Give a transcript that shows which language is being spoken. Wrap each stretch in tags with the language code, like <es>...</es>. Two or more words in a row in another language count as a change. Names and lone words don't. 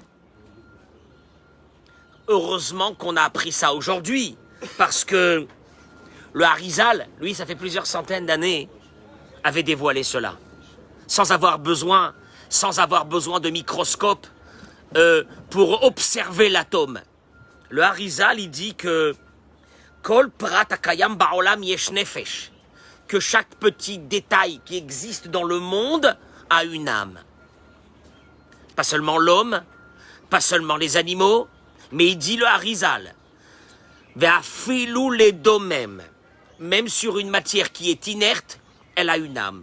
<fr>Heureusement qu'on a appris ça aujourd'hui, parce que le Harizal, lui, ça fait plusieurs centaines d'années, avait dévoilé cela, sans avoir besoin de microscope pour observer l'atome. Le Harizal, il dit que</fr> <he>כל פרט הקיים בעולם יש נפש,</he> <fr>que chaque petit détail qui existe dans le monde a une âme. Pas seulement l'homme, pas seulement les animaux, mais il dit le Harizal, ve'afilu les domem, même sur une matière qui est inerte, elle a une âme.</fr>